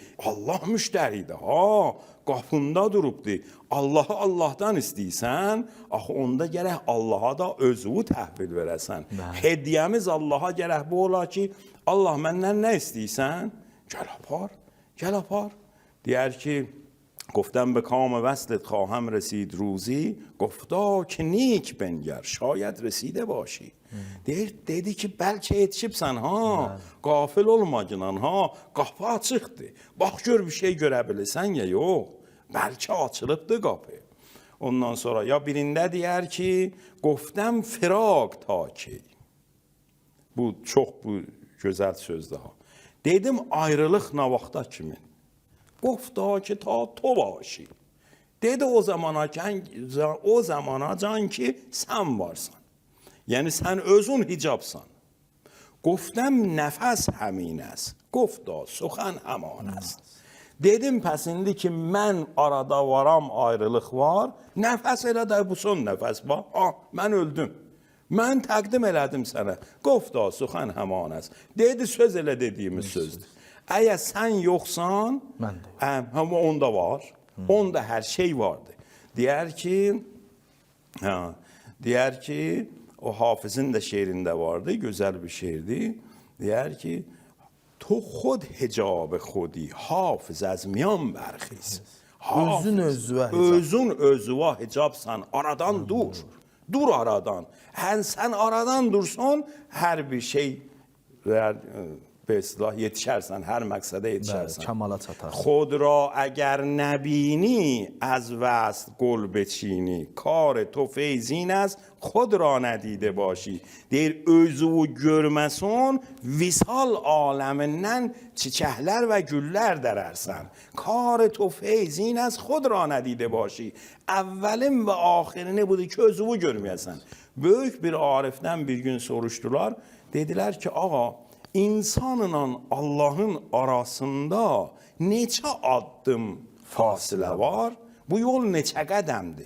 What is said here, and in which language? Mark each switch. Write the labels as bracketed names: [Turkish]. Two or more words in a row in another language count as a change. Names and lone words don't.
[Azerbaijani] Allah müştəridir ha. Qapında durubdur. Allahı Allahdan istəyirsən, axı onda gərək Allaha da özünü təhvil verəsən. Hediyəmiz Allaha gərək bu ola ki, Allah məndən nə istəyirsən? Gəl apar, gəl apar. Deyər ki, [Persian] گفتم به کام وصلت خواهم رسید روزی گفتا که نیک بنگر شاید رسیده باشی [Azerbaijani] dedi ki bəlkə yetişibsən ha, qafil olmacınan ha, qapı açıqdır. Bax gör bir şey görə bilirsən ya yox, bəlkə açılıbdır qapı. Ondan sonra ya birində deyər ki, [Persian] گفتم فراق تا ki. [Azerbaijani] Bu çox gözəl sözdür ha. Dedim ayrılıq nə vaxta kimin? [Persian] گفتا که تا تو باشی. [Azerbaijani] dedi o zamana can ki sən varsan. Yəni sən özün hicabsan. [Persian] گفتم نفس همین است. گفتا سخن همان است. [Azerbaijani] dedim pəs indi ki mən arada varam, ayrılıq var. Nəfəs elə də bu son nəfəs var. Mən öldüm. Mən təqdim elədim sənə. [Persian] گفتا سخن همان است. [Azerbaijani] dedi söz elə dediyimiz sözdür. Əgər sən yoxsan, onda var. Onda hər şey vardır. Deyər ki, o Hafizin də şeirində vardı, gözəl bir şeirdir. Deyər ki, [Persian] تو خود حجاب خودی حافظ از میان برخیز. [Azerbaijani] Özün özüvə hicabsan, aradan dur. Dur aradan. Sən aradan dursan, hər bir şey [Persian] به اصطلاح [Azerbaijani] yetişərsən, hər məqsədə yetişərsən. Kamala çatar. [Persian] خود را اگر نبینی از وصل گل بچینی کار تو feyzin است خود را ندیده باشی. [Azerbaijani] deyir özünü görməsən visal aləmindən çiçəklər və güllər dərərsən. [Persian] کار تو feyzin است خود را ندیده باشی. [Azerbaijani] Əvvəlin və axirini budur ki özünü görməyəsən. Böyük bir arifdən bir gün soruşdular. Dedilər ki ağa İnsanla Allah'ın arasında neçə addım fasilə var? Bu yol neçə qədəmdir?